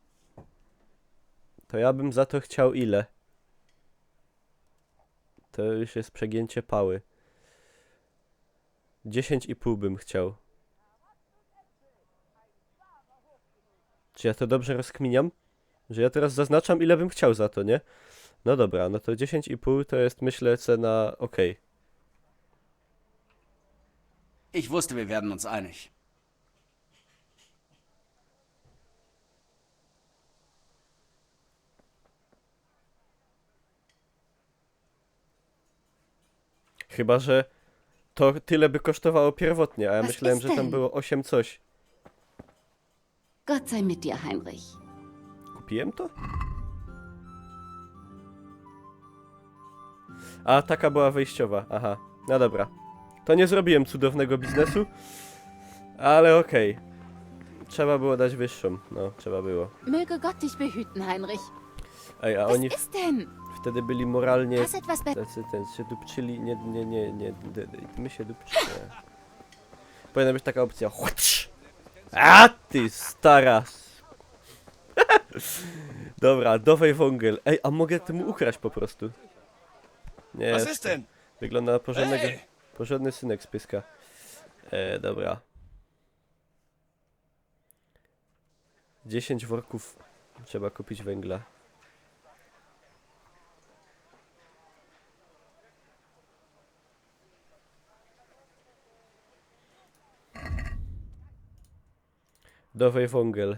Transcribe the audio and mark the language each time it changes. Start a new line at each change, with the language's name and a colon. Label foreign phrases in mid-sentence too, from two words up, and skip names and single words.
Polish: To ja bym za to chciał ile? To już jest przegięcie pały. 10,5 bym chciał. Czy ja to dobrze rozkminiam? Że ja teraz zaznaczam, ile bym chciał za to, nie? No dobra, no to 10,5 to jest, myślę, cena okej.
German: Ich wusste, wir werden uns einig.
Polish: Chyba, że to tyle by kosztowało pierwotnie, a ja
German: Was
Polish: myślałem,
German: ist
Polish: że tam
German: denn?
Polish: było 8 coś.
German: Gott sei mit dir, Heinrich.
Polish: Kupiłem to? A, taka była wyjściowa, aha. No dobra. To nie zrobiłem cudownego biznesu, ale okej. Trzeba było dać wyższą, no, trzeba było.
German: Möge Gott dich behüten, Heinrich.
Polish: Ej, a
German: Was
Polish: oni
German: ist denn?
Polish: wtedy byli moralnie...
German: Hast etwas be...
Polish: Tacy się dupczyli, nie, my się dupczyli. Powinna być taka opcja. A ty stara. Dobra, dawaj wągiel. Ej, a mogę temu ukraść po prostu. Nie,
German: Was ist denn?
Polish: wygląda na porządnego, Ej! porządny synek z pyska. Dobra. 10 worków trzeba kupić węgla. Dawaj wągiel.